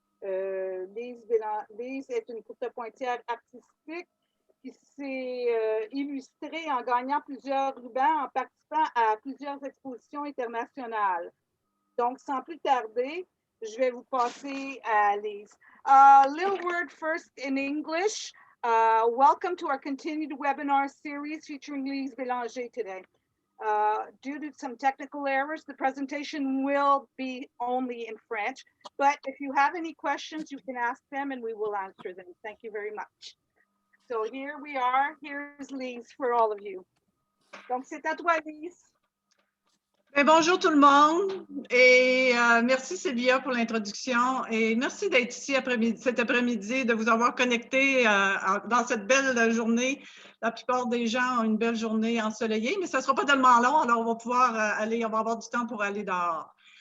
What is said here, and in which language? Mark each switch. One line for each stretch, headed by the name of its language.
French: Lise est une courtepointière artistique qui s'est illustrée en gagnant plusieurs rubans, en participant à plusieurs expositions internationales. Donc, sans plus tarder, je vais vous passer à Lise.
English: Little word first in English. Welcome to our continued webinar series featuring Lise Bélanger today. Due to some technical errors, the presentation will be only in French, but if you have any questions, you can ask them and we will answer them. Thank you very much. So here we are. Here's Lise for all of you.
French: Donc, c'est à toi, Lise. Bien, bonjour tout le monde et merci Sylvia pour l'introduction et merci d'être ici cet après-midi, de vous avoir connecté dans cette belle journée. La plupart des gens ont une belle journée ensoleillée, mais ça ne sera pas tellement long, alors on va pouvoir on va avoir du temps pour aller dehors.